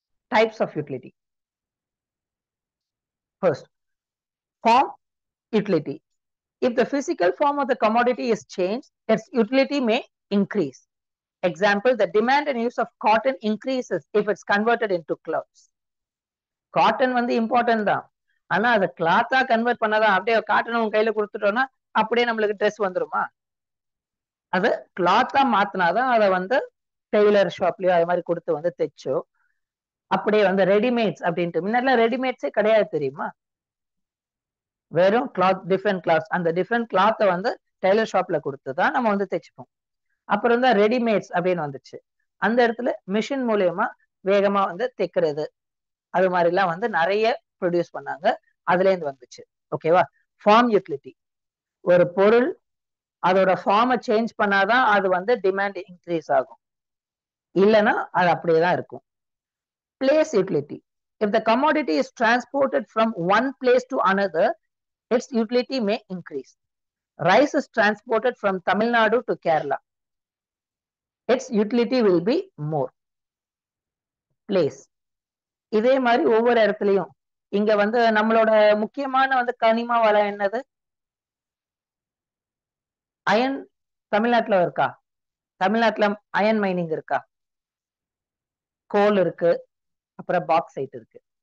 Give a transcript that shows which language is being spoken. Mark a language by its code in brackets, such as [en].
[en] Types of utility. First, form utility. If the physical form of the commodity is changed, its utility may increase. Example, the demand and use of cotton increases if it's converted into clothes. [ta] Cotton வந்து important தான், ஆனா அதை கிளாத்தா convert பண்ணாதான். அப்படியே cotton உங்க கையில கொடுத்துட்டோம்னா அப்படியே நம்மளுக்கு ட்ரெஸ் வந்துருமா? அது கிளாத்தா மாத்தினாதான் அதை வந்து டெய்லர் ஷாப்லயோ அது மாதிரி கொடுத்து வந்து தைச்சோ. அப்படியே வந்து ரெடிமேட்ஸ் அப்படின்ட்டு முன்னாடிலாம் ரெடிமேட்ஸே கிடையாது தெரியுமா? வெறும் கிளாத், டிஃப்ரெண்ட் கிளாத்ஸ், அந்த டிஃப்ரெண்ட் கிளாத்தை வந்து டெய்லர் ஷாப்ல கொடுத்துதான் நம்ம வந்து தைச்சுப்போம். அப்புறம் தான் ரெடிமேட்ஸ் அப்படின்னு வந்துச்சு. அந்த இடத்துல மிஷின் மூலியமா வேகமா வந்து தைக்கிறது, அது மாதிரிலாம் வந்து நிறைய ப்ரொடியூஸ் பண்ணாங்க, அதுல இருந்து வந்துச்சு. ஓகேவா? ஃபார்ம் யூட்டிலிட்டி, ஒரு பொருள் அதோட ஃபார்மை சேஞ்ச் பண்ணாதான் அது வந்து டிமாண்ட் இன்க்ரீஸ் ஆகும், இல்லைன்னா அது அப்படியே தான் இருக்கும். [en] Place utility, if the commodity is transported from one place to another, its utility may increase. Rice is transported from Tamil Nadu to Kerala, its utility will be more. [ta] Place, இதே மாதிரி ஒவ்வொரு இடத்துலயும் இங்க வந்து நம்மளோட முக்கியமான வந்து கனிம வளம் என்னது? அயன். தமிழ்நாட்டுல இருக்கா? தமிழ்நாட்டுல அயன் மைனிங் இருக்கா? கோல் இருக்கு, அப்புறம் பாக்சைட் இருக்கு.